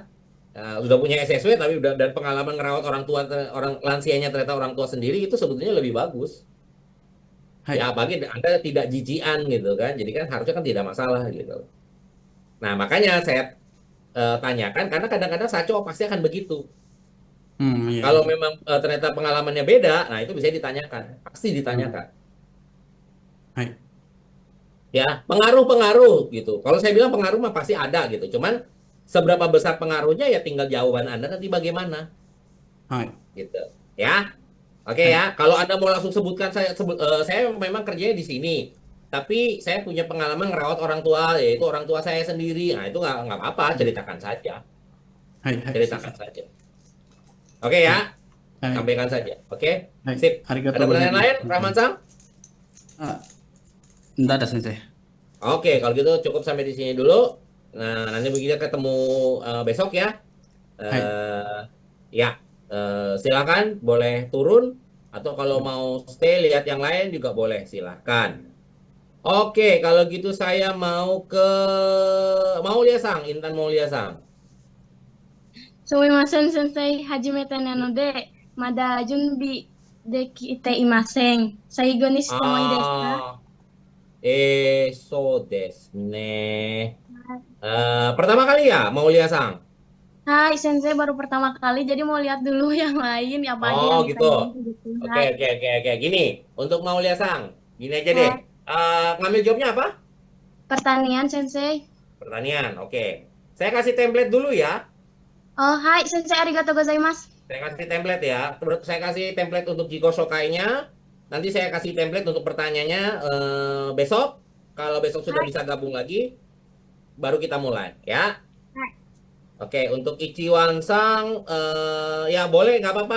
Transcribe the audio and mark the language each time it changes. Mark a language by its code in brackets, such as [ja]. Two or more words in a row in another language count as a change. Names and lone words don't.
[id] Udah punya SSW tapi udah dan pengalaman ngerawat orang tua orang lansianya ternyata orang tua sendiri itu sebetulnya lebih bagus. [ja] は [id] Ya [ja] い。 [id] bagi Anda tidak jijian gitu kan. Jadi kan harusnya kan tidak masalah gitu. Nah, makanya saya tanyakan karena kadang-kadang Saco pasti akan begitu. [ja] うん。いや、 [id] Kalau memang ternyata pengalamannya beda, nah itu bisa ditanyakan. Pasti [ja] うん。 [id] ditanyakan. [ja] はい。 [id] Ya, pengaruh-pengaruh gitu. Kalau saya bilang pengaruh mah pasti ada gitu. Cuman seberapa besar pengaruhnya ya tinggal jawaban Anda nanti bagaimana [ja] はい。 [id] gitu. Ya. Oke [ja] は [id] ya, [ja] い。 [id] kalau Anda mau langsung sebutkan saya memang kerjanya di sini. Tapi saya punya pengalaman ngerawat orang tua, yaitu orang tua saya sendiri. Nah, itu nggak apa-apa, ceritakan saja. [ja] はい。はい。先 [id] Ceritakan [ja] 生。 [id] saja. Oke [ja] は [id] ya, [ja] い。はい。 [id] sampaikan saja. Oke, [ja] はい。 [id] sip. [ja] ありが [id] Ada [ja] とうござい [id] pertanyaan [ja] ます。 [id] lain, [ja] 先 [id] Rahman [ja] 生。 [id] Sam? あ、enggak ada sensei. Oke, kalau gitu cukup sampai di sini dulu. Nah, nanti kita ketemu besok ya. [ja] はい。 [id] Ya, silakan boleh turun. Atau kalau mau stay lihat yang lain juga boleh, silahkan. Oke, kalau gitu saya mau ke Maulia Sang, Intan Maulia Sang. [ja] すみません、先生。初めてなので、まだ準備できていません。最後にしてもいいですか？ Ah, そうですね. [id] Pertama kali ya, Maulia Sang? Hai, sensei baru pertama kali, jadi mau lihat dulu yang lain, apa aja Oh yang gitu. ditanyain gitu. Oke, [ja] Hai, [id] oke, oke, oke. Gini, untuk Maulia Sang, gini aja deh. [ja] hai. [id] Ngambil jawabnya apa? Pertanian, sensei. Pertanian, oke. Saya kasih template dulu ya. [ja] Oh, hai, 先生、ありがとうございます. [id] Saya kasih template ya. Terus saya kasih template untuk [ja] 自己紹介- [id] nya. Nanti saya kasih template untuk pertanyaannya besok. Kalau besok sudah [ja] Hai, [id] bisa gabung lagi, baru kita mulai ya. [ja] hai. [id] Oke, untuk Ichiwan Sang, ya boleh, nggak apa-apa.